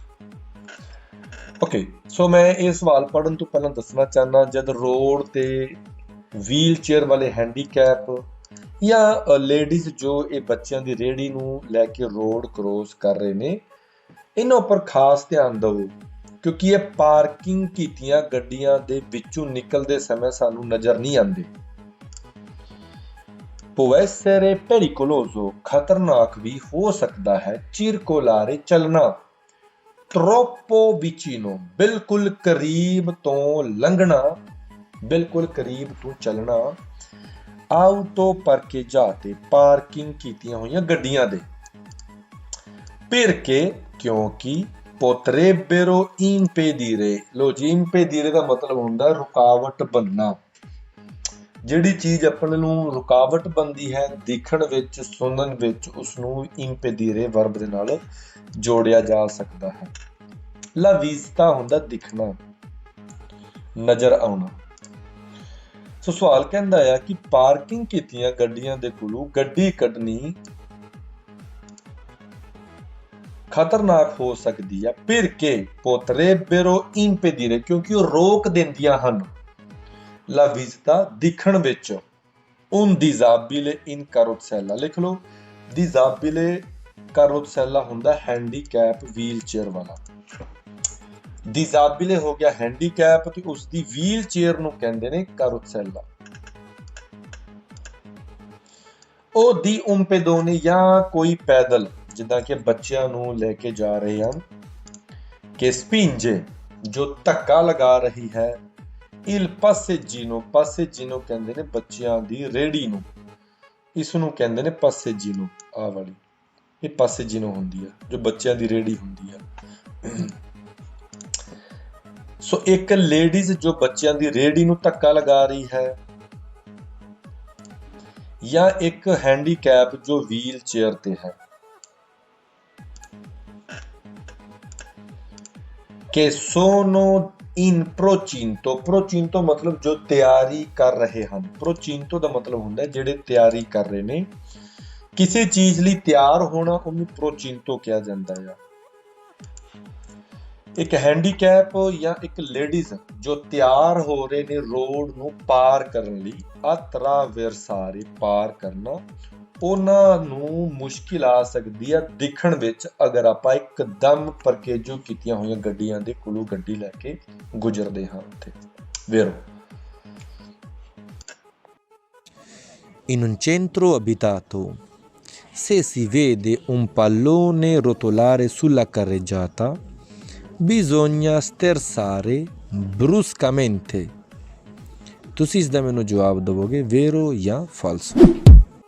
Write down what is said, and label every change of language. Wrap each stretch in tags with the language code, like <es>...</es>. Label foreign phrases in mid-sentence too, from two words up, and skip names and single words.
<pa>ਓਕੇ, ਸੋ ਮੈਂ ਇਹ ਸਵਾਲ ਪੜ੍ਹਨ ਤੋਂ ਪਹਿਲਾਂ ਦੱਸਣਾ ਚਾਹੁੰਦਾ, ਜਦ ਰੋਡ ਤੇ ਵੀਲ ਚੇਅਰ ਵਾਲੇ ਹੈਂਡੀਕੈਪ ਜਾਂ ਲੇਡੀਜ਼ ਜੋ ਇਹ ਬੱਚਿਆਂ ਦੀ ਰੇਹੜੀ ਨੂੰ ਲੈ ਕੇ ਰੋਡ ਕ੍ਰੋਸ ਕਰ ਰਹੇ ਨੇ, ਇਹਨਾਂ ਉੱਪਰ ਖਾਸ ਧਿਆਨ ਦਿਓ, ਕਿਉਂਕਿ ਇਹ ਪਾਰਕਿੰਗ ਕੀਤੀਆਂ ਗੱਡੀਆਂ ਦੇ ਵਿੱਚੋਂ ਨਿਕਲਦੇ ਸਮੇਂ ਸਾਨੂੰ ਨਜ਼ਰ ਨਹੀਂ ਆਉਂਦੇ।</pa> <it>può essere pericoloso,</it> <pa>ਖਤਰਨਾਕ ਵੀ ਹੋ ਸਕਦਾ ਹੈ।</pa> <it>circolare, ਚੱਲਣਾ। troppo vicino,</it> <pa>ਬਿਲਕੁਲ ਕਰੀਬ ਤੋਂ ਲੰਘਣਾ, ਬਿਲਕੁਲ ਕਰੀਬ ਤੋਂ ਚੱਲਣਾ।</pa> <it>auto parcheggiate,</it> <pa>ਪਾਰਕਿੰਗ ਕੀਤੀਆਂ ਹੋਈਆਂ ਗੱਡੀਆਂ ਦੇ।</pa> <it>perché, ਕਿਉਂਕਿ। potrebbero impedire,</it> <pa>ਲੋ ਜੀ, impedire ਦਾ ਮਤਲਬ ਹੁੰਦਾ ਰੁਕਾਵਟ ਬਣਨਾ। ਜਿਹੜੀ ਚੀਜ਼ ਆਪਣੇ ਨੂੰ ਰੁਕਾਵਟ ਬਣਦੀ ਹੈ ਦਿਖਣ ਵਿੱਚ, ਸੁਣਨ ਵਿੱਚ, ਉਸਨੂੰ impedire ਵਰਬ ਦੇ ਨਾਲ ਜੋੜਿਆ ਜਾ ਸਕਦਾ ਹੈ।</pa> <it>la vista</it> <pa>ਹੁੰਦਾ ਦਿਖਣਾ, ਨਜ਼ਰ ਆਉਣਾ। ਸੋ ਸਵਾਲ ਕਹਿੰਦਾ ਆ ਕਿ ਪਾਰਕਿੰਗ ਕੀਤੀਆਂ ਗੱਡੀਆਂ ਦੇ ਕੋਲੋਂ ਗੱਡੀ ਕੱਢਣੀ ਖਤਰਨਾਕ ਹੋ ਸਕਦੀ ਹੈ</pa> <it>perché potrebbero impedire</it> <pa>ਕਿਉਂਕਿ ਉਹ ਰੋਕ ਦਿੰਦੀਆਂ ਹਨ</pa> <it>la visita</it> <pa>ਦਿਖਣ ਵਿੱਚ</pa> <it>un disabile in carrozzella</it> <pa>ਲਿਖ ਲਓ</pa> <it>disabile carrozzella</it> <pa>ਹੁੰਦਾ ਹੈਂਡੀਕੈਪ ਵੀਲ ਚੇਅਰ ਵਾਲਾ disabile ਹੋ ਗਿਆ ਹੈਂਡੀਕੈਪ ਤੇ ਉਸ ਦੀ ਵੀਲ ਚੇਅਰ ਨੂੰ ਕਹਿੰਦੇ ਨੇ carrozzella ਉਹ ਦੀ</pa> <it>un pedone</it> <pa>ਜਾਂ ਕੋਈ ਪੈਦਲ ਜਿੱਦਾਂ ਕਿ ਬੱਚਿਆਂ ਨੂੰ ਲੈ ਕੇ ਜਾ ਰਹੇ ਹਨ ਕਿ spinge ਜੋ ਧੱਕਾ ਲਗਾ ਰਹੀ ਹੈ</pa> <it>il passeggino</it> <pa>ਕਹਿੰਦੇ ਨੇ ਬੱਚਿਆਂ ਦੀ ਰੇੜੀ ਨੂੰ ਇਸ ਨੂੰ ਕਹਿੰਦੇ ਨੇ passeggino ਆਹ ਵਾਲੀ ਇਹ passeggino ਹੁੰਦੀ ਹੈ ਜੋ ਬੱਚਿਆਂ ਦੀ ਰੇੜੀ ਹੁੰਦੀ ਹੈ ਸੋ ਇੱਕ ਲੇਡੀਜ਼ ਜੋ ਬੱਚਿਆਂ ਦੀ ਰੇੜੀ ਨੂੰ ਧੱਕਾ ਲਗਾ ਰਹੀ ਹੈ ਜਾਂ ਇੱਕ ਹੈਂਡੀਕੈਪ ਜੋ ਵੀਲ ਚੇਅਰ ਤੇ ਹੈ ਕਿ</pa> <it>sono in procinto</it> <pa>ਮਤਲਬ ਜੋ ਤਿਆਰੀ ਕਰ ਰਹੇ ਹਨ procinto ਦਾ ਮਤਲਬ ਹੁੰਦਾ ਜਿਹੜੇ ਤਿਆਰੀ ਕਰ ਰਹੇ ਨੇ ਕਿਸੇ ਚੀਜ਼ ਲਈ ਤਿਆਰ ਹੋਣਾ ਉਹਨੂੰ procinto ਕਿਹਾ ਜਾਂਦਾ ਹੈ ਇੱਕ ਹੈਂਡੀਕੈਪ ਜਾਂ ਇੱਕ ਲੇਡੀਜ਼ ਜੋ ਤਿਆਰ ਹੋ ਰਹੇ ਨੇ ਰੋਡ ਨੂੰ ਪਾਰ ਕਰਨ ਲਈ attraversare ਪਾਰ ਕਰਨਾ ਉਹਨਾਂ ਨੂੰ ਮੁਸ਼ਕਿਲ ਆ ਸਕਦੀ ਹੈ ਦਿਖਣ ਵਿੱਚ ਅਗਰ ਆਪਾਂ ਇੱਕਦਮ ਪਰਕੇਜੋ ਕੀਤੀਆਂ ਹੋਈਆਂ ਗੱਡੀਆਂ ਦੇ ਕੋਲੋਂ ਗੱਡੀ ਲੈ ਕੇ ਗੁਜ਼ਰਦੇ ਹਾਂ ਉੱਥੇ vero</pa> <it>In un centro abitato, se si vede un pallone rotolare sulla carreggiata, bisogna sterzare bruscamente.</it> <pa>ਤੁਸੀਂ ਇਸ ਦਾ ਮੈਨੂੰ ਜਵਾਬ ਦਿਵੋਗੇ vero ਜਾਂ falso</pa>